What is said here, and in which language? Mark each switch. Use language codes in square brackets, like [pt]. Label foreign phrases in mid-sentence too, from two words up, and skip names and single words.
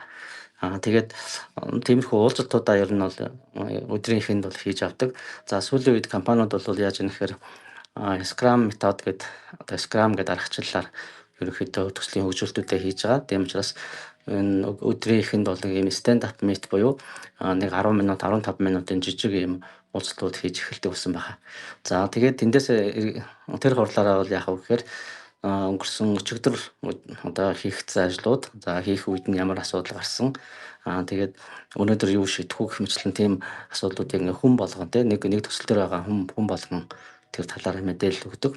[mn] Тэгээд тиймэрхүү уулзалтуудаа ер нь бол өдрийн ихэнд бол хийж авдаг. За сүүлийн үед компаниуд бол яаж юм гэхээр Scrum метод гэдэг одоо Scrum гэдэг аргачлалаар ерөнхийдөө төслийн хөгжүүлэлтүүдээ хийж байгаа. Тийм учраас энэ өдрийн ихэнд бол ийм [en] stand up meet [mn] буюу нэг 10 минут 15 минутын жижиг ийм уулзалтууд хийж эхэлдэг болсон байгаа. За тэгээд тэндээс тэр хурлаараа бол яах вэ гэхээр өнгөрсөн өчигдөр одоо хийгдсэн ажлууд за хийх үед нь ямар асуудал гарсан тэгээд өнөөдөр юу шийдэх үү гэх мэтлэн тийм асуудлуудыг хүн болгон нэг төсөл дээр байгаа хүн болгон тэр талаараа мэдээлэл өгдөг.